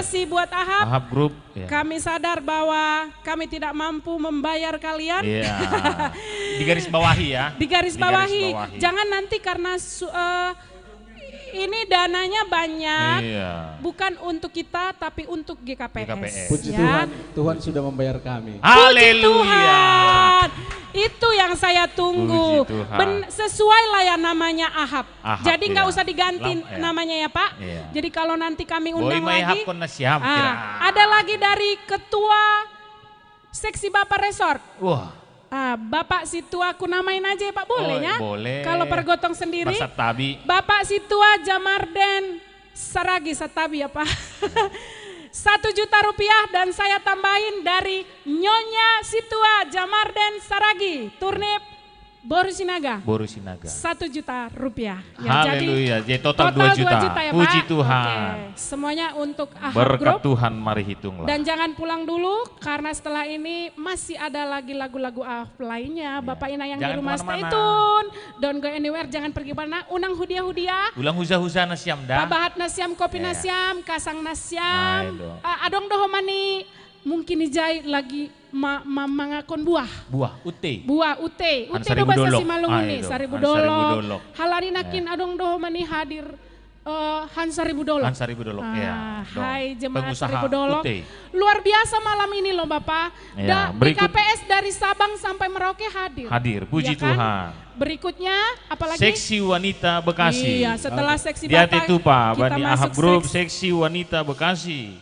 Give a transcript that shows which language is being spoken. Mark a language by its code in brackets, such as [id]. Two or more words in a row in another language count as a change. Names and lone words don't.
[id] kasih buat Ahab. Ahab Group. Ya. Kami sadar bahwa kami tidak mampu membayar kalian. Iya. Di garis bawahi ya. Di garis Di bawahi. bawahi. Jangan nanti karena ini dananya banyak, Iya. bukan untuk kita tapi untuk GKPS. GKPS. Puji ya. Tuhan, Tuhan sudah membayar kami. Puji Haleluya. Tuhan. Itu yang saya tunggu. Puji Tuhan. Sesuai lah ya namanya Ahab. Ahab, Jadi nggak iya. usah diganti Ya. namanya ya Pak. Iya. Jadi kalau nanti kami [bts] Boy [id] undang [bts] may [id] lagi. [bts] hapon na siyam, [id] kira. Ada lagi dari Ketua Seksi Bapak Resort. Wah, Bapak Situa aku namain aja ya Pak, boleh Oh, ya? boleh. Kalau pergotong sendiri. [bts] Masat Tabi. [id] Bapak Situa Jamarden Saragi Satabi ya Pak. 1 juta rupiah dan saya tambahin dari Nyonya Situa Jamarden Saragi, Turnip Borusinaga. Borusinaga. 1 juta rupiah. Haleluya. Jadi total 2 juta. ya Puji Pak. Tuhan. Oke. Semuanya untuk Ahab Berkat Group. Tuhan, mari hitunglah. Dan jangan pulang dulu karena setelah ini masih ada lagi lagu-lagu Ahab lainnya. Bapak Ina yang Jangan di rumah stay kemana-mana. [en] tune. Don't go anywhere, [id] jangan pergi mana. [bts] Unang hudia-hudia. Ulang huza-huza na siyam dah. Pabahat nasiam, kopi [id] Ya. [bts] nasiam, kasang nasiam. [id] Ayo dong. [bts] Adong dohomani mungkin ijai lagi mangakon buah. Buah, ute. Buah ute. Han Ute Saribu [id] do bahasa Dolok. Simalungun nih, Ayo dong, Saribu Han Saribu Dolok. Dolok. [bts] Halani nakin adong dohomani hadir Han Saribu Dolok. Han Saribu Dolok, ya. Dong. [id] Hai jemaat Pengusaha Saribu Dolok. [bts] Ute. [id] Luar biasa malam ini loh Bapak. Ya, berikut- BKPS dari Sabang sampai Merauke hadir. Hadir, puji Ya kan? Tuhan. Berikutnya apalagi? Seksi Wanita Bekasi. Iya, setelah seksi Lihat Bapak itu Pak, kita [bts] Bani [id] masuk Ahab Group, seks- Seksi Wanita Bekasi.